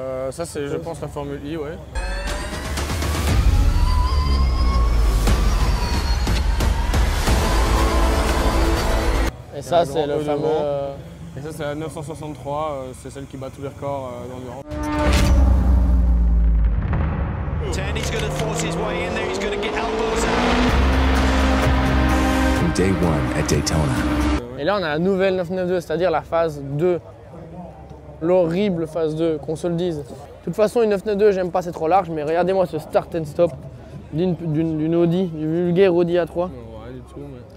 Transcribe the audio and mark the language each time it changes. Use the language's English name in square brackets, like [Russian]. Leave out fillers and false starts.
[French] Ça, c'est, je pense, la Formule I, ouais. Et ça, c'est le fameux... Et ça, c'est la 963, c'est celle qui bat tous les records d'endurance. [English] He's going to force his way in there, he's going to get elbows out. From day one at Daytona. [French] Et là, on a la nouvelle 992, c'est-à-dire la phase 2. L'horrible phase 2, qu'on se le dise. De toute façon, une 992, j'aime pas, c'est trop large, mais regardez-moi ce start and stop d'une Audi, du vulgaire Audi A3. Ouais, du tout, mais...